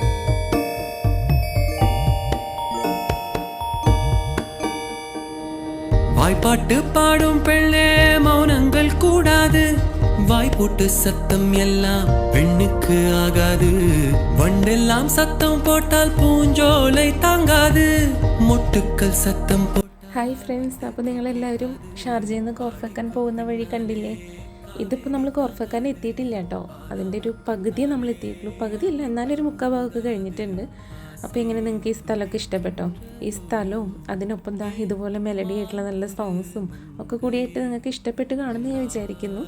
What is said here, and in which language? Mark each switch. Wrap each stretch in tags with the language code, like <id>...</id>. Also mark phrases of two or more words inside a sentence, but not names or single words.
<ta>வாய்ப்பாட்டு பாடும் பெண்ணே மௌனங்கள் கூடாது. வாய்ப்போட்டு சத்தம் எல்லாம் பெண்ணுக்கு ஆகாது. வண்டெல்லாம் சத்தம் போட்டால் பூஞ்சோலை தாங்காது. மொட்டுக்கள் சத்தம்</ta> <en>Hi friends,</en> <ml>അപ്പോൾ നിങ്ങളെല്ലാവരും ഷാർജയിൽ നിന്ന് കോർഫക്കാൻ പോകുന്ന വഴി കണ്ടില്ലേ? ഇതിപ്പോൾ നമ്മൾ കോർഫക്കാൻ എത്തിയിട്ടില്ല കേട്ടോ. അതിൻ്റെ ഒരു പകുതിയെ നമ്മൾ എത്തിയിട്ടുള്ളൂ. പകുതിയല്ല, എന്നാലും ഒരു മുക്കാൽ ഭാഗമൊക്കെ കഴിഞ്ഞിട്ടുണ്ട്. അപ്പോൾ എങ്ങനെ നിങ്ങൾക്ക് ഈ സ്ഥലമൊക്കെ ഇഷ്ടപ്പെട്ടോ? ഈ സ്ഥലവും അതിനൊപ്പം ഇതുപോലെ മെലഡി ആയിട്ടുള്ള നല്ല സോങ്സും ഒക്കെ കൂടിയായിട്ട് നിങ്ങൾക്ക് ഇഷ്ടപ്പെട്ട് കാണുമെന്ന് ഞാൻ വിചാരിക്കുന്നു.</ml>